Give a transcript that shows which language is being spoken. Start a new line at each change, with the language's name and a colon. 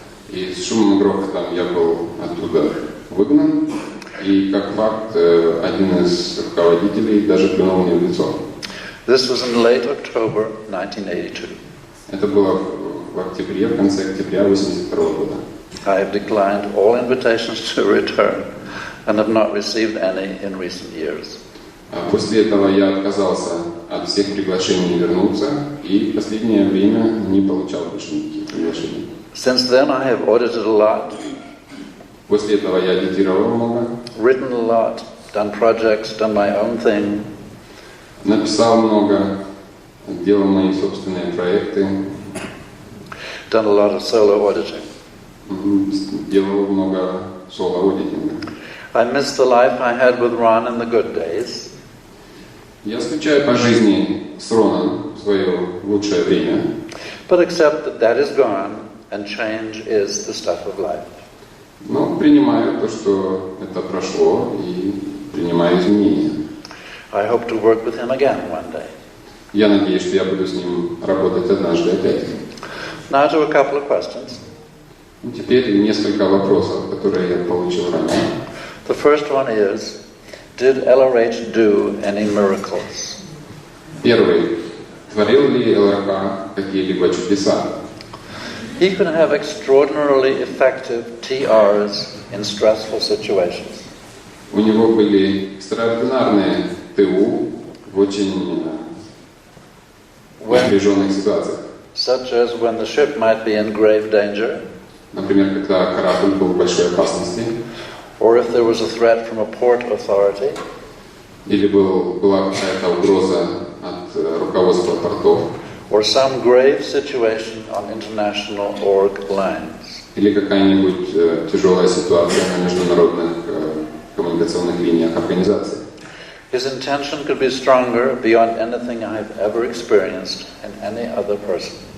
Russian: И с шумом и грохотом я был оттуда выгнан. И как факт, один из руководителей даже плюнул мне в лицо.
English: This was in late October 1982.
Russian: Это было в октябре, в конце октября 1982 года.
English: I have declined all invitations to return and have not received any in recent years.
Russian: После этого я отказался от всех приглашений вернуться и в последнее время не получал больше никаких приглашений.
English: Since then I have audited a lot.
Russian: После этого я аудитировал много.
English: Written a lot, done projects, done my own thing.
Russian: Написал много, делал мои собственные проекты.
English: Done a lot of solo auditing.
Russian: Делал много соло-аудитинга.
English: I miss the life I had with Ron in the good days.
Russian: Я скучаю по жизни с Роном в свое лучшее время.
English: But accept that that is gone and change is the stuff of life.
Russian: Но принимаю то, что это прошло, и принимаю изменения.
English: I hope to work with him again one day.
Russian: Я надеюсь, что я буду с ним работать однажды опять.
English: Now to a couple of questions.
Russian: Теперь несколько вопросов, которые я получил ранее.
English: The first one is, did LRH do any miracles?
Russian: Первый. Творил ли ЛРК какие-либо чудеса?
English: He could have extraordinarily effective TRs in stressful situations.
Russian: У него были экстраординарные ТУ в очень напряженных ситуациях.
English: Such as when the ship might be in grave danger,
Russian: Например, когда корабль был в большой опасности,
English: or if there was a threat from a port authority,
Russian: или была какая-то угроза от руководства портов,
English: or some grave situation on international org lines.
Russian: или какая-нибудь тяжелая ситуация на международных коммуникационных линиях организации.
English: His intention could be stronger beyond anything I've ever experienced in any other person.